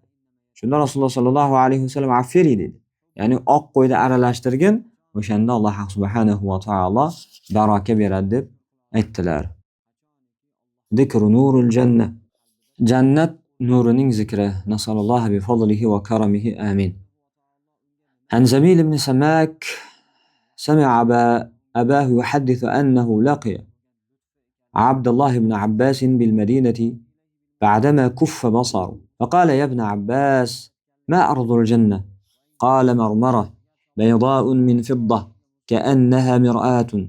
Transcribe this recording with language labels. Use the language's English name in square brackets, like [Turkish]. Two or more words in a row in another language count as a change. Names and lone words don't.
[Uzbek] Shunda Rasululloh [Arabic] صلى الله عليه وسلم [Uzbek] affiri dedi. Ya'ni oq qo'yni aralashtirgin, o'shanda Alloh [Arabic] سبحانه و [Uzbek] taolo baraka beradi deb aytdilar. [Arabic] ذكر نور الجنة. [Uzbek] Jannat nurining zikri. [Arabic] نسأل الله بفضله وكرمه. Amin. عن زميل بن سماك سمع أباه يحدث أنه لقي عبد الله بن عباس بالمدينة بعدما كف بصره، فقال: يا ابن عباس، ما أرض الجنة؟ قال: مرمرة بيضاء من فضة كأنها مرآة.